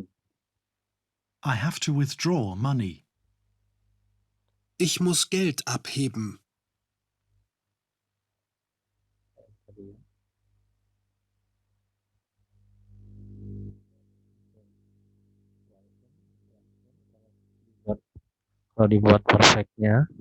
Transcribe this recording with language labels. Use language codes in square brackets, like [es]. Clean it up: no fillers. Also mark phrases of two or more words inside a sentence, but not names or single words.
[en] I have to withdraw money. [de] Ich muss Geld abheben. [id] Kalau dibuat perfectnya,